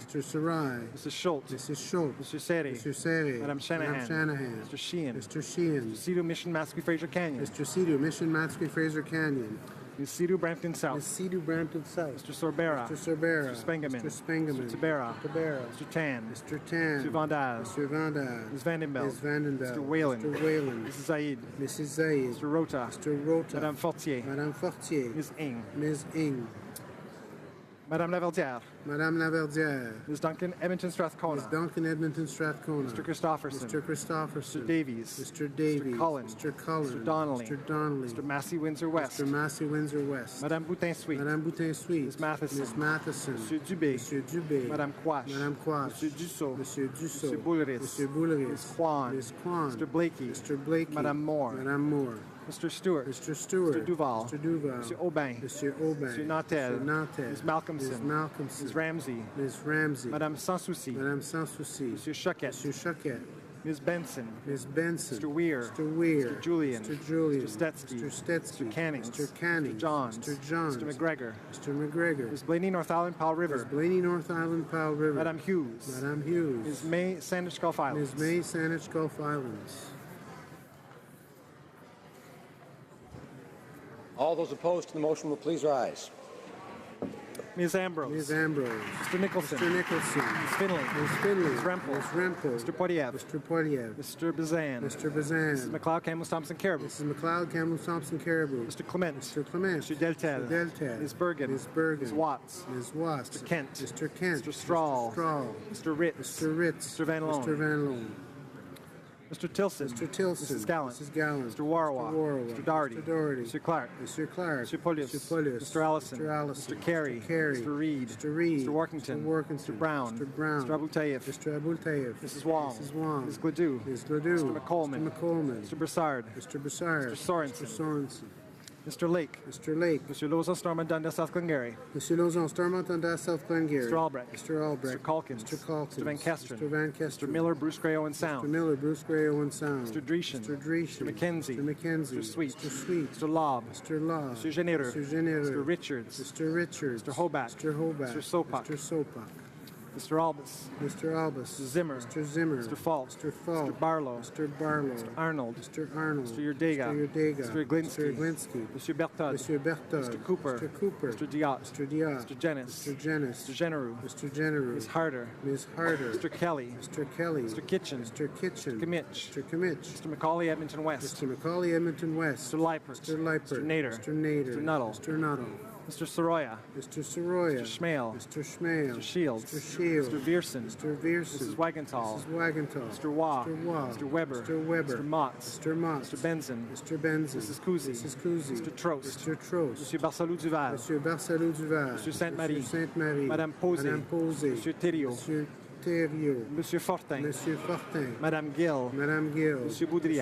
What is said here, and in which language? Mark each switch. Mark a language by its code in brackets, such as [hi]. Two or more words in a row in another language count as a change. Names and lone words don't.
[en] Mr. Sarai. Mrs. Schultz. Mrs. Schultz. Mr. Seri. Mr. Seri. Madame Shanahan. Madame Shanahan. Mr. Sheehan. Mr. Sheehan. Mr. Cedar Mission Mascui Fraser Canyon. Mr. Sidhu, Mission Matsky Fraser Canyon. Ms. Cedar Brampton South. Ms. Sidhu, Brampton South. Mr. Sorbera. Mr. Sorbera. Mr. Spengeman. Mr. Spengeman. Mr. Tabera. Tabera. Mr. Tan. Mr. Tan. Mr. Vandaz. Mr. Vandaz. Ms. Vandenbelt. Ms. Vandenbelt. Mr. Whalen. Mr. Whalen. Mrs. Zaid. Mrs. Zaid. Mr. Rota. Mr. Rota. Madame Fortier. Madame Fortier. Ms. Ing. Ms. Ing. Madame Laverdière. Madame Laverdière. Ms. Duncan Edmonton Strathcona. Ms. Duncan Edmonton Strathcona. Mr. Christopherson. Mr. Christopherson. Mr. Davies. Mr. Davies. Mr. Cullen. Mr. Cullen. Mr. Donnelly. Mr. Donnelly. Mr. Massey Windsor West. Mr. Massey Windsor West. Madame Boutin Sweet. Madame Boutin Sweet. Ms. Matheson. Ms. Matheson. Monsieur Dubé. Monsieur Dubé. Madame Quash. Madame Quash. Monsieur Dussault. Monsieur Dussault. Monsieur Bouleris. Monsieur Bouleris. Ms. Kwan. Ms. Kwan. Mr. Blakey. Mr. Blakey. Madame Moore. Madame Moore. Mr. Stewart. Mr. Stewart. Mr. Duval. Mr. Duval. Monsieur Aubin. Monsieur Aubin. Monsieur Nautel. Mr. Nautel. Ms. Malcolmson. Ms. Malcolmson. Ms. Ramsey. Ms. Ramsey. Madame Sansouci. Madame Sansouci. Monsieur Choquette. Monsieur Choquette. Ms. Benson. Ms. Benson. Mr. Weir. Mr. Weir. Mr. Julian. Mr. Julian. Mr. Stetsky. Mr. Stetsky. Mr. Cannings. Mr. Cannings. Mr. Johns. Mr. Johns. Mr. McGregor. Mr. McGregor. Ms. Blaney North Island Powell River. Ms. Blaney North Island Powell River. Madame Hughes. Madame Hughes. Ms. May Sandwich Gulf Islands. Ms. May Saanich Gulf Islands. All those opposed to the motion will please rise. Ms. Ambrose. Ms. Ambrose. Mr. Nicholson. Mr. Nicholson. Ms. Finley. Ms. Finley. Ms. Rempel. Ms. Rempel. Mr. Poiliev. Mr. Poiliev. Mr. Bazan. Mr. Bazan. Mrs. McLeod, Campbell, Thompson, Caribou. Mrs. McLeod, Campbell, Thompson, Caribou. Mr. Clement. Mr. Clement. Mr. Deltel. Mr. Deltel. Ms. Bergen. Ms. Bergen. Ms. Watts. Ms. Watts. Mr. Kent. Mr. Kent. Mr. Strahl. Mr. Strahl. Mr. Ritz. Mr. Ritz. Mr. Van Loan. Mr. Van Loan. Mr. Tilson. Mr. Tilson. Mrs. Gallant. Mrs. Gallant. Mr. Warwa. Mr. Warwa. Mr. Doherty. Mr. Doherty. Mr. Clark. Mr. Clark. Mr. Polius. Mr. Polius. Mr. Allison. Mr. Allison. Mr. Carey. Mr. Carey. Mr. Reed. Mr. Reed. Mr. Workington. Mr. Workington. Mr. Brown. Mr. Brown. Mr. Abultayev. Mr. Abultayev. Mrs. Wong. Mrs. Wong. Ms. Gladue. Ms. Gladue. Mr. McColeman. Mr. McColeman. Mr. Broussard. Mr. Broussard. Mr. Sorensen. Mr. Sorensen. Mr. Lake. Mr. Lake. Mr. Lozon, Stormont, Dundas, South Glengarry. Mr. Lozon, Stormont, Dundas, South Glengarry. Mr. Albrecht. Mr. Albrecht. Mr. Calkins. Mr. Calkins. Mr. Van Kesteren. Mr. Van Kesteren. Mr. Miller, Bruce Gray, Owen Sound. Mr. Miller, Bruce Gray, Owen Sound. Mr. Dreeshen. Mr. Dreeshen. Mr. McKenzie. Mr. McKenzie. Mr. Sweet. Mr. Sweet. Mr. Lobb. Mr. Law. Mr. Genereux. Mr. Genereux. Mr. Richards. Mr. Richards. Mr. Hobart. Mr. Hobart. Mr. Sopak. Mr. Sopak. Mr. Albus. Mr. Albus. Mr. Zimmer. Mr. Zimmer. Mr. Falk. Mr. Falk. Mr. Barlow. Mr. Barlow. Mr. Arnold. Mr. Arnold. Mr. Yurdega. Mr. Yurdega. Mr. Glinsky. Mr. Glinsky. Mr. Bertod. Mr. Bertod. Mr. Cooper. Mr. Cooper. Mr. Diot. Mr. Diot. Mr. Jenis. Mr. Jenis. Mr. Genereux. Mr. Genereux. Ms. Harder. Ms. Harder. Mr. Kelly. Mr. Kelly. Mr. Kitchen. Mr. Kitchen. Mr. Kimmich. Mr. Kimmich. Mr. McCauley, Edmonton West. Mr. McCauley, Edmonton West. Mr. Leipert. Mr. Leipert. Mr. Nader. Mr. Nader. Mr. Nuttall. Mr. Nuttall. Mr. Soroya. Mr. Soroya. Mr. Schmale. Mr. Schmale. Mr. Shields. Mr. Shields. Mr. Vierson. Mr. Vierson. Mrs. Wagenthal. Mrs. Wagenthal. Mr. Waugh. Mr. Waugh. Mr. Weber. Mr. Weber. Mr. Motts. Mr. Motts. Mr. Benson. Mr. Benson. Mrs. Cousy. Mrs. Cousy. Mr. Trost. Mr. Trost. Monsieur Barcelou Duval. Monsieur Barcelou Duval. Monsieur Sainte-Marie. Monsieur Sainte-Marie. Madame Posé. Madame Posé. Monsieur Thériault. Monsieur Thériault. Monsieur Fortin. Monsieur Fortin. Madame Gill. Madame Gill. Monsieur Boudria.